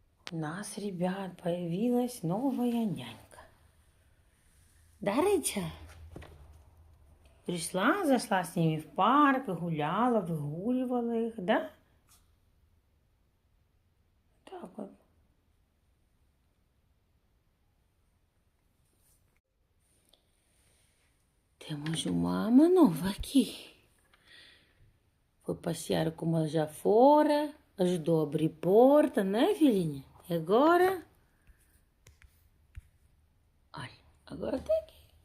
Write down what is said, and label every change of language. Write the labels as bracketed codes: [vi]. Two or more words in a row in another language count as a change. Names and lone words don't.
[ru] нас, ребят, появилась новая нянька. Да, Рыча? Пришла, зашла с ними в парк, гуляла, выгуливала их, да? Так вот. [pt] Temos uma nova aqui. Foi passear com ela já fora, ajudou a abrir porta, né, filhinha? E agora? Olha, agora tá aqui.